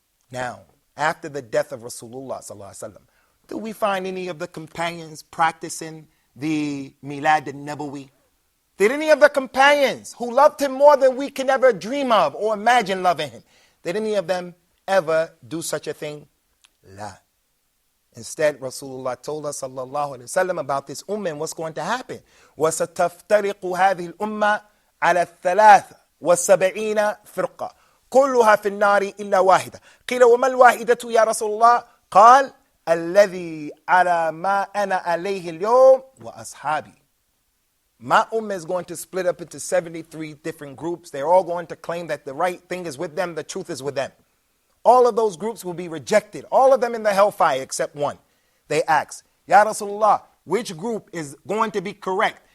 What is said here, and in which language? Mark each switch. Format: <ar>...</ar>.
<en>Now, after the death of Rasulullah sallallahu alaihi wasallam, do we find any of the companions practicing the Milad al-Nabawi? Did any of the companions who loved him more than we can ever dream of or imagine loving him, did any of them ever do such a thing? La. Instead, Rasulullah told us sallallahu alaihi wasallam about this ummah and what's going to happen.</en> <ar>وَسَتَفْتَرِقُ هَذِهِ الْأُمَّةِ عَلَى الثَّلَاثَ وَالسَّبْعِينَ فِرْقَةً كلها في النار إلا واحدة. قيل وما الواحدة يا رسول الله؟ قال الذي على ما أنا عليه اليوم وأصحابي.</ar> <en>My ummah is going to split up into 73 different groups. They're all going to claim that the right thing is with them, the truth is with them. All of those groups will be rejected. All of them in the hellfire except one. They asked, Ya Rasulullah, which group is going to be correct?</en>